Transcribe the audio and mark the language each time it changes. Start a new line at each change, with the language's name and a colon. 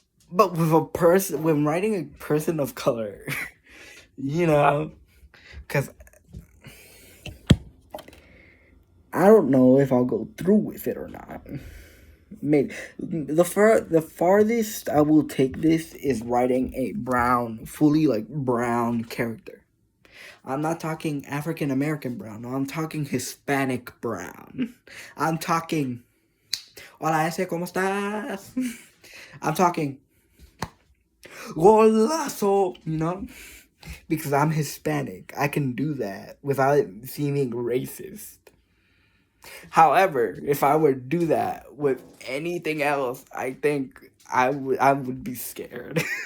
English: But when writing a person of color, because I don't know if I'll go through with it or not. Maybe the farthest I will take this is writing a fully brown character. I'm not talking African American brown. No, I'm talking Hispanic brown. I'm talking,
Spanish: hola, ese, ¿cómo estás?
English: I'm talking, golazo, because I'm Hispanic. I can do that without seeming racist. However, if I were to do that with anything else, I think I would be scared.